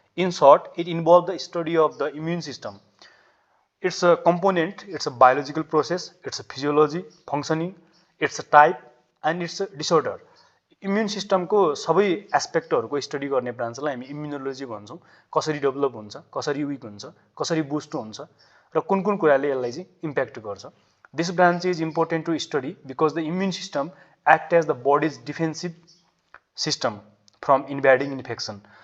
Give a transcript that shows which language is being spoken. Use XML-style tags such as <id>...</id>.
<en>In short, it involve the study of the immune system. It's a component, it's a biological process, it's a physiology, functioning, it's a type, and it's a disorder.</en> <ne>Immune सिस्टमको सबै एस्पेक्टहरूको study गर्ने ब्रान्चलाई हामी immunology भन्छौँ। कसरी develop हुन्छ, कसरी week हुन्छ, कसरी बुस्ट हुन्छ र कुन कुन कुराले यसलाई चाहिँ इम्प्याक्ट गर्छ।</ne> <en>This branch is important to study because the immune system act as the body's defensive system from invading infection.</en>